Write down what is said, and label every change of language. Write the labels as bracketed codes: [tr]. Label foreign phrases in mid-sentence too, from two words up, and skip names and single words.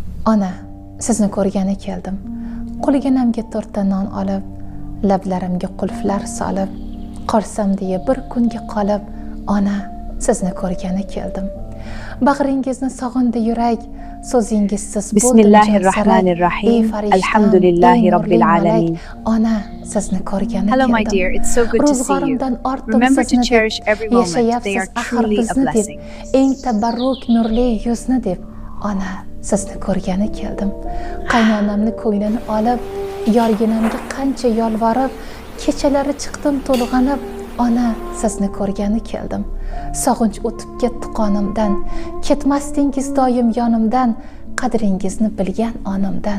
[uz] Ona, sizni ko'rgani keldim. Qo'liginamga to'rtta non olib, lablarimga qulflar solib, qolsam deya bir kunga qolib, ona, sizni ko'rgani keldim. Bag'ringizni sog'indi yurak, so'zingizsiz bo'ldim [ar] بسم الله الرحمن الرحيم الحمد لله رب العالمين. [uz] Ona, sizni ko'rgani keldim. [en] Hello my dear, it's so good to see you. [uz] Ro'zg'orimdan ortdim [en] Remember to [uz] sizni [en] cherish every moment. They [uz] yashayapsiz [en] are [uz] axir [en] truly a [uz] bizni deb, [en] blessing. [uz] eng tabarruk nurli yuzni deb. Ona, sizni ko'rgani keldim. Qaynonamni ko'nglini olib, yorginamga qancha yolvorib, kechalari chiqdim to'lg'anib, ona, sizni ko'rgani keldim. Sog'inch o'tib ketdi qonimdan, ketmasdingiz doim yonimdan, qadringizni bilgan onimdan.